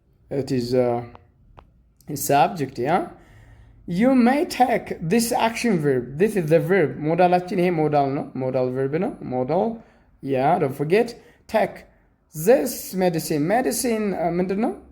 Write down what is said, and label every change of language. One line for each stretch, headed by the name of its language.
English: it is subject. yeah, you may take this action verb. this is the verb.
Amharic: ሞዳላችን ይሄ ሞዳል ነው። ሞዳል verb ነው። ሞዳል
English: yeah, don't forget. take this medicine
Amharic: ምንድነው?